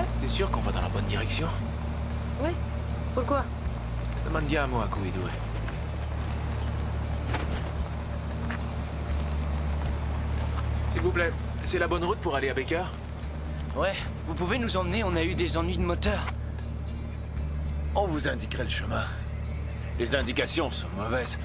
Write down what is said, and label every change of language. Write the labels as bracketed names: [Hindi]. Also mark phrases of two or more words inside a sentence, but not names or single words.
[French] t'es sûre qu'on va dans la bonne direction? Ouais? Pourquoi? [Italian] Domandiamo a quei due. [French] S'il vous plaît, c'est la bonne route pour aller à Baker? Ouais, vous pouvez nous emmener, on a eu des ennuis de moteur. On vous indiquerait le chemin. Les indications sont mauvaises.